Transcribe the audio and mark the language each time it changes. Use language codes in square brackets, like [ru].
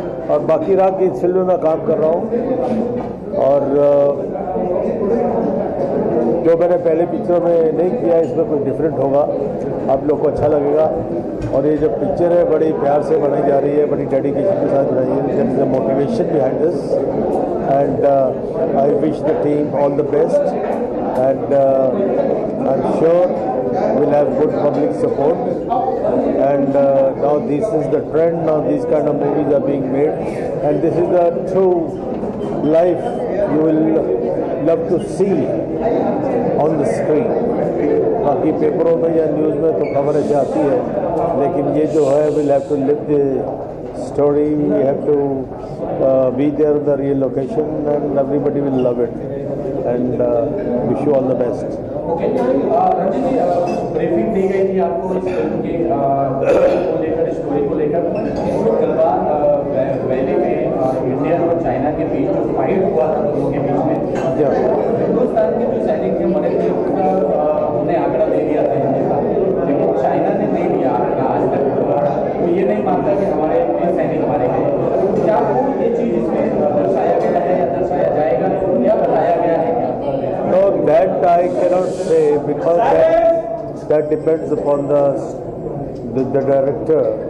[hi] और बाकी रहा कि इस फिल्म में मैं काम कर रहा हूँ, और जो मैंने पहले पिक्चर में नहीं किया, इसमें कुछ डिफरेंट होगा, आप लोग को अच्छा लगेगा। और ये जो पिक्चर है बड़ी प्यार से बनाई जा रही है, बड़ी डेडिकेशन के साथ बनाई है। [en] There is a motivation behind this, and I wish the team all the best, and I am sure we'll have good public support. And now this is the trend. Now these kind of movies are being made, and this is the true life you will love to see on the screen. [hi] बाकी पेपरों में या news में तो खबर ऐसे आती है, लेकिन ये जो है [en] we'll have to live the story. We have to be there in the real location, and everybody will love it. And wish you all the best. [hi] Okay Ranjit ji, briefing दी गई थी आपको इस फिल्म के को लेकर, स्टोरी को लेकर। Galwan valley में इंडिया और चाइना के बीच जो फाइट हुआ था दोनों के बीच में, हिंदुस्तान के जो सैनिक थे मरे थे, उसका हमने आंकड़ा दे दिया था इंडिया का, लेकिन चाइना ने नहीं दिया आंकड़ा आज तक। तो ये नहीं मानता कि हमारे सैनिक मारे गए। क्या ये चीज़ इसमें दर्शाया गया है या दर्शाया जाएगा, या बताया गया है? [en] No, that I cannot say, because that depends upon the director